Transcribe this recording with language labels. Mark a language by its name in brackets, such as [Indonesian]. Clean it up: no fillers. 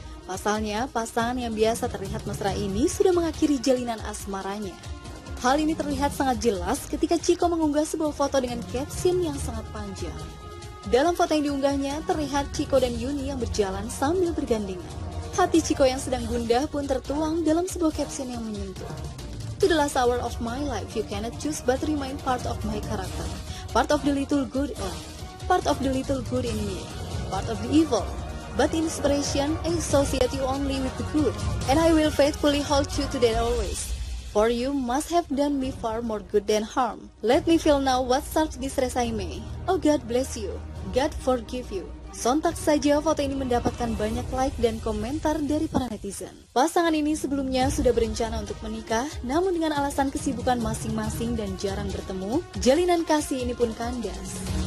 [Indonesian] Pasalnya, pasangan yang biasa terlihat mesra ini sudah mengakhiri jalinan asmaranya. Hal ini terlihat sangat jelas ketika Chico mengunggah sebuah foto dengan caption yang sangat panjang. Dalam foto yang diunggahnya, terlihat Chico dan Yuni yang berjalan sambil bergandengan. Hati Chico yang sedang gundah pun tertuang dalam sebuah caption yang menyentuh. [English] To the last hour of my life, you cannot choose but remain part of my character. Part of the little good part of the little good in me, part of the evil, but inspiration I associate you only with the good, and I will faithfully hold you to that always. For you must have done me far more good than harm. Let me feel now what such distress I may. Oh God bless you, God forgive you. [Indonesian] Sontak saja foto ini mendapatkan banyak like dan komentar dari para netizen. Pasangan ini sebelumnya sudah berencana untuk menikah, namun dengan alasan kesibukan masing-masing dan jarang bertemu, jalinan kasih ini pun kandas.